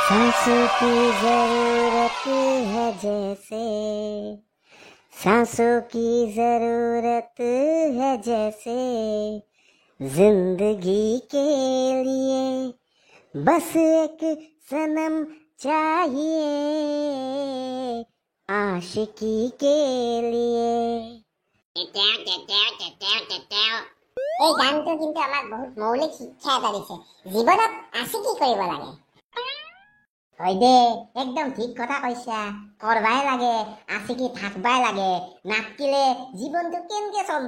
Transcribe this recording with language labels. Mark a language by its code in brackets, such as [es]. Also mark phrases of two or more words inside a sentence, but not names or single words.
[hi] सांसों की जरूरत है जैसे, सांसों की जरूरत है जैसे, जिंदगी के लिए बस एक सनम चाहिए, आशिकी के लिए। [as] এই গানটো কিন্তু আমাক বহুত মৌলিক শিক্ষা এটা দিছে, জীৱনত আশিকি কৰিব লাগে। হয় দে, একদম ঠিক কথা কৈছা। করবাই লাগে, আশিকি থাকবাই লাগে, নাথকিলে জীবনটো কেনকে চলব?